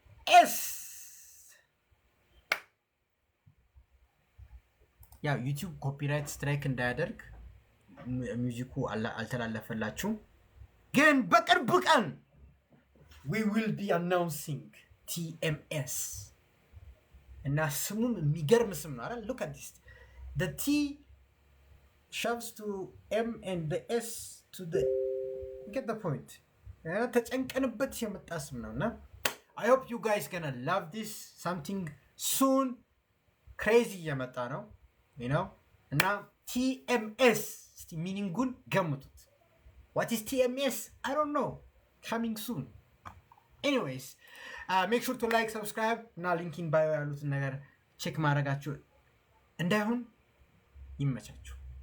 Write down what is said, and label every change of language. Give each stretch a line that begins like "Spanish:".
Amharic: TMS ያው ዩቲዩብ ኮፒራይት ስትራይክ እንዳያደርግ ሚውዚኩ አልተላለፈላችሁም፣ ግን በቅርብ ቀን
English: we will be announcing
Amharic: TMS እና ስሙም የሚገርም ስም ነው አይደል?
English: look at this, the T shoves to M and the S to the, get the point.
Amharic: ተጨንቀንበት የመጣ ስም ነውና
English: I hope you guys gonna love this. Something soon crazy
Amharic: የመጣ ነው
English: you know
Amharic: እና TMS እስቲ ሚኒንጉን ገምቱት።
English: what is TMS? I don't know, coming soon. Anyways, make sure to like, subscribe
Amharic: እና ሊንክ ኢን ባዮ ያሉትን ነገር ቼክ ማድረጋችሁ እንዳይሆን። ይመቻችሁ።